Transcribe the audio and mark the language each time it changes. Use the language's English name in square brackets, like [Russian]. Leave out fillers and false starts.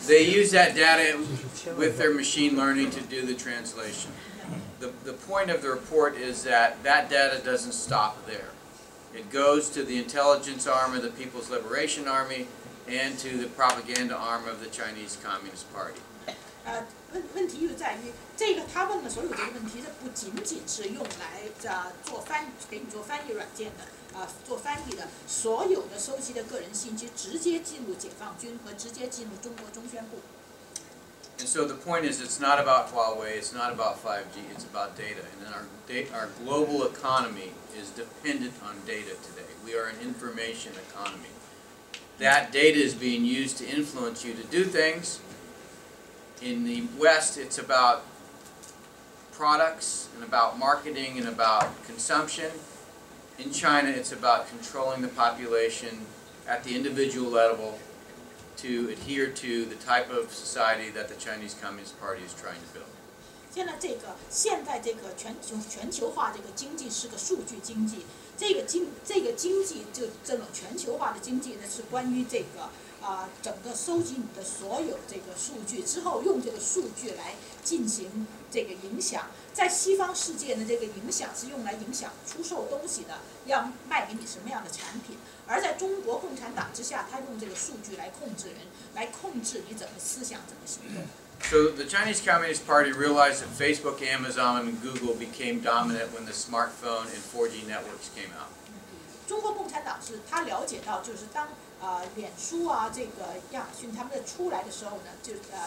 [English] They use that data with their machine learning to do the translation. The point of the report is that data doesn't stop there. It goes to the intelligence arm of the People's Liberation Army and to the propaganda arm of the Chinese Communist Party. [Chinese] 问题就在于这个他问的所有这个问题，这不仅仅是用来给你做翻译软件的做翻译的，所有的收集的个人信息直接进入解放军和直接进入中国中宣部。 [English] And so the point is, it's not about Huawei, it's not about 5G, it's about data. And our global economy is dependent on data today. We are an information economy. That data is being used to influence you to do things. In the West, it's about products and about marketing and about consumption. In China, it's about controlling the population at the individual level to adhere to the type of society that the Chinese Communist Party is trying to build. [Chinese] 现在这个全球化这个经济是个数据经济，这个经济就这种全球化的经济呢，是关于这个整个收集你的所有这个数据之后，用这个数据来进行这个影响。在西方世界呢，这个影响是用来影响出售东西的，要卖给你什么样的产品。而在中国共产党之下，他用这个数据来控制人，来控制你怎么思想，怎么行动。 [English] So the Chinese Communist Party realized that Facebook, Amazon, and Google became dominant when the smartphone and 4G networks came out. [Chinese] 中国共产党是他了解到，就是当脸书这个亚马逊他们出来的时候呢，这个